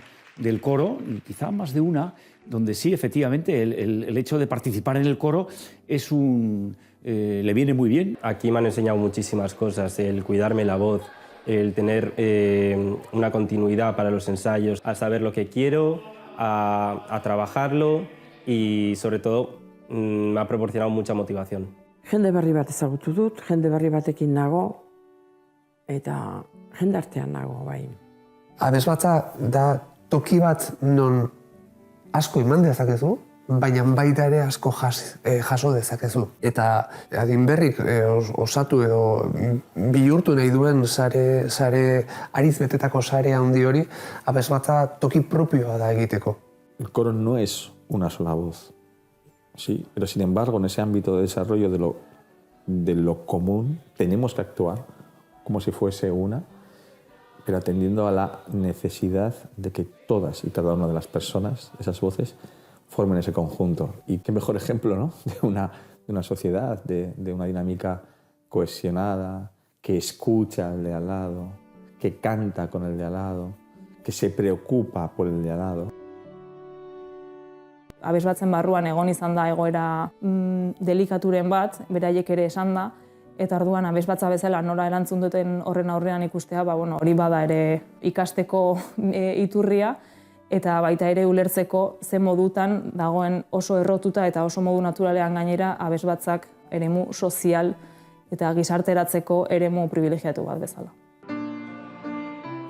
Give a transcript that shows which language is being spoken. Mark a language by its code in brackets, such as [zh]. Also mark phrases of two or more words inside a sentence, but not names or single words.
[es] del coro, y quizá más de una, donde sí, efectivamente, el hecho de participar en el coro es le viene muy bien. Aquí me han enseñado muchísimas cosas, el cuidarme la voz, el tener una continuidad para los ensayos, a saber lo que quiero, a trabajarlo y, sobre todo, me ha proporcionado mucha motivación. [eu] Jende berri bat ezagutu dut, jende berri batekin nago, eta jendartean nago, bai. Abesbatza da toki bat non asko eman dezakezu, baina baita ere asko jaso dezakezu. Eta adin berrik osatu edo bihurtu nahi duen sare ariz betetako sare handi hori, abesbatza toki propioa da egiteko. [es] El coro no es una sola voz, sí, pero sin embargo en ese ámbito de desarrollo de lo común tenemos que actuar como si fuese una, pero atendiendo a la necesidad de que todas y cada una de las personas, esas voces, formen ese conjunto. Y qué mejor ejemplo, ¿no? de una sociedad, de una dinámica cohesionada, que escucha al de al lado, que canta con el de al lado, que se preocupa por el de al lado. [eu] Abesbatzen barruan egon izan da egoera delikaturen bat, beraiek ere esan da, eta orduan abesbatza bezala nola erantzun duten horren aurrean ikustea, hori bada ere ikasteko iturria, eta baita ere ulertzeko ze modutan dagoen oso errotuta eta oso modu naturalean gainera abesbatzak eremu sozial eta gizarteratzeko eremu privilegiatu bat bezala.